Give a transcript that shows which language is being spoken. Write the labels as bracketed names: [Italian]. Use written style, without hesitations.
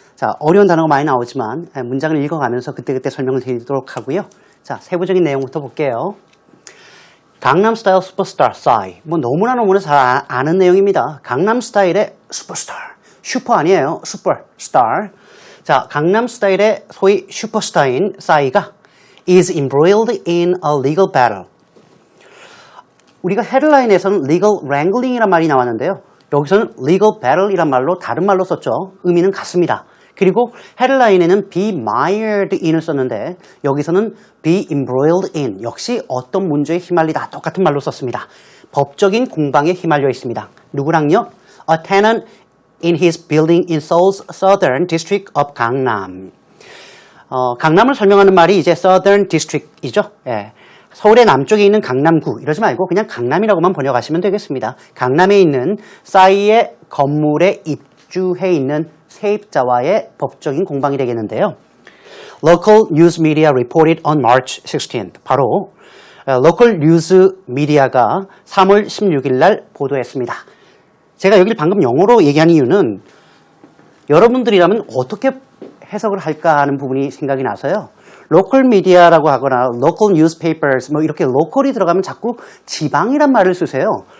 [Korean] 자, 어려운 단어가 많이 나오지만 문장을 읽어가면서 그때그때 설명을 드리도록 하고요. 자, 세부적인 내용부터 볼게요. 강남스타일 슈퍼스타 싸이. 너무나 잘 아는 내용입니다. 강남스타일의 슈퍼스타. 슈퍼 아니에요. 슈퍼스타. 자, 강남스타일의 소위 슈퍼스타인 싸이가 [English] is embroiled in a legal battle. [Korean] 우리가 헤드라인에서는 legal wrangling이란 말이 나왔는데요. 여기서는 legal battle이란 말로 다른 말로 썼죠. 의미는 같습니다. 그리고 헤드라인에는 be mired in을 썼는데 여기서는 be embroiled in 역시 어떤 문제에 휘말리다 똑같은 말로 썼습니다. 법적인 공방에 휘말려 있습니다. 누구랑요? [English] A tenant in his building in Seoul's southern district of Gangnam. [Korean] 강남을 설명하는 말이 이제 southern district이죠. 서울의 남쪽에 있는 강남구 이러지 말고 그냥 강남이라고만 번역하시면 되겠습니다. 강남에 있는 싸이의 건물에 입주해 있는 세입자와의 법적인 공방이 되겠는데요. [English] Local news media reported on March 16th. [Korean] 바로 local news media가 3월 16일 날 보도했습니다. 제가 여기를 방금 영어로 얘기한 이유는 여러분들이라면 어떻게 해석을 할까 하는 부분이 생각이 나서요. 로컬 미디어라고 하거나 local newspapers 이렇게 로컬이 들어가면 자꾸 지방이란 말을 쓰세요.